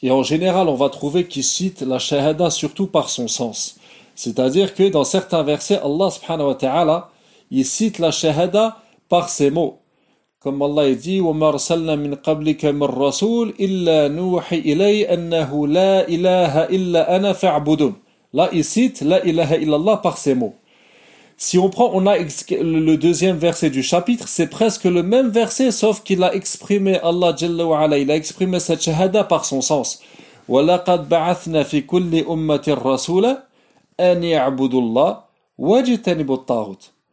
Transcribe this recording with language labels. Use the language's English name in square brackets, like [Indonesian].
[French] Et en général, on va trouver qu'il cite la shahada surtout par son sens. C'est-à-dire que dans certains versets, Allah subhanahu wa ta'ala, il cite la shahada par ses mots. Comme Allah il dit, [Arabic] وَمَا أَرْسَلْنَا مِنْ قَبْلِكَ مِنْ رَسُولٍ إِلَّا نُوحِ إِلَيْهِ أَنَّهُ لَا إِلَهَ إِلَّا أَنَا فَاعْبُدُونَ. [French] Là, il cite la ilaha illallah par ses mots. Si on prend, on a le deuxième verset du chapitre, c'est presque le même verset, sauf qu'il a exprimé Allah jalla wa ala, il a exprimé cette shahada par son sens. [Arabic] وَلَقَدْ بَعَثْنَا فِي كُلِّ أُمَّةٍ رَسُولًا أَنْ يَعْبُدُوا اللَّهَ وَاجْتَنِبُوا الطَّاغُوتَ.